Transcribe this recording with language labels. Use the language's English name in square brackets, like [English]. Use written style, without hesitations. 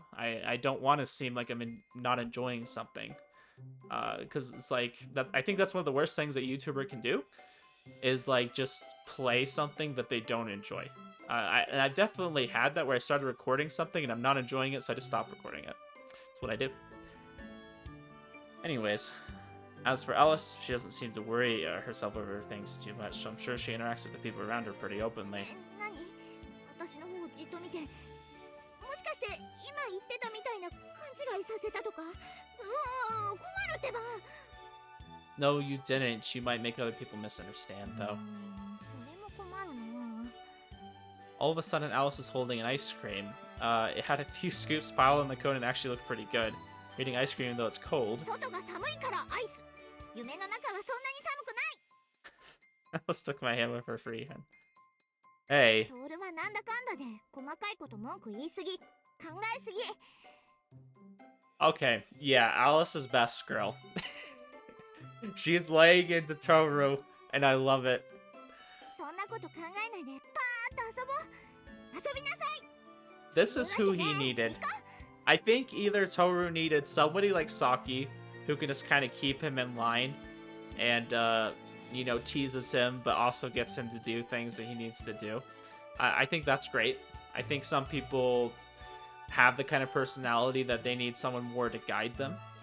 [English] I don't want to seem like I'm not enjoying something. Because it's like, I think that's one of the worst things that YouTuber can do, is, like, just play something that they don't enjoy. And I've definitely had that where I started recording something and I'm not enjoying it, so I just stopped recording it. That's what I do. Anyways, as for Alice, she doesn't seem to worry herself over things too much, so I'm sure she interacts with the people around her pretty openly. [Japanese] 何? 私の方をじっと見て、もしかして今言ってたみたいな勘違いさせたとか? 困るってば. [English] No, you didn't. You might make other people misunderstand, though. [Japanese] それも困るな. [English] All of a sudden, Alice was holding an ice cream. It had a few scoops piled on the cone and actually looked pretty good. Eating ice cream, though it's cold. [Japanese] 外が寒いからアイス. 夢の中はそんなに寒くない. [English] Alice took my hand with her free hand. Hey. [Japanese] トールはなんだかんだで細かいこと文句言いすぎ、考えすぎ. [English] Okay, yeah, Alice is best girl. She's laying into Tohru, and I love it. [Japanese] そんなこと考えないでパーッと遊ぼう. 遊びなさい. [English] this is who he needed. I think either Tohru needed somebody like Saki, who can just kind of keep him in line and, you know, teases him, but also gets him to do things that he needs to do. I think that's great. I think some people have the kind of personality that they need someone more to guide them.